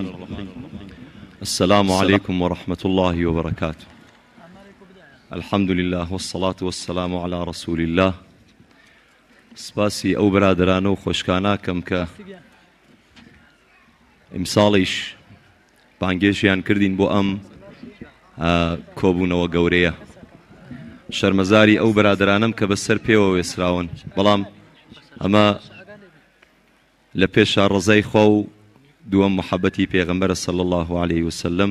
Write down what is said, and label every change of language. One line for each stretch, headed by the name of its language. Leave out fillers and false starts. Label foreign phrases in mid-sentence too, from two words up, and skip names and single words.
Arabic: السلام عليكم ورحمة الله وبركاته. الحمد لله والصلاة والسلام على رسول الله.
Central Kurdish: سپاسی ئەو برادرانە و خۆشکاناکەم کە ئیمساڵیش بانگێژیان کردین بۆ ئەم کۆبوونەوە گەورەیە. شەرمەزاری ئەو برادرانم کە بەسەر پێوە وێسراون، بەڵام ئەمە لە پێشا ڕزای خوا و دووەم محەبەتی پێغەمبەرە
Arabic: صلی الله عليه وسلم.